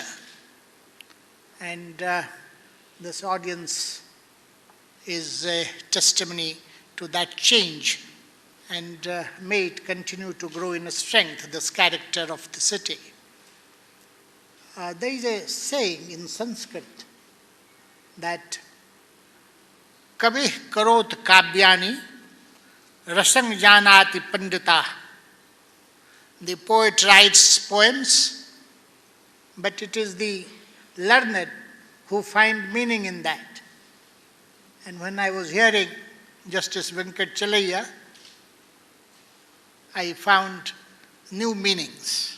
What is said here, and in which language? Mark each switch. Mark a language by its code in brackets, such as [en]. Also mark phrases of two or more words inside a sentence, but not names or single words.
[en] And this audience is a testimony to that change, and may it continue to grow in strength, this character of the city. There is a saying in Sanskrit that [sa] कविः करोति काव्यानि रसं जानाति पण्डिताः. [en] The poet writes poems, but it is the learned who find meaning in that. And when I was hearing Justice Venkat Chalaiya, I found new meanings.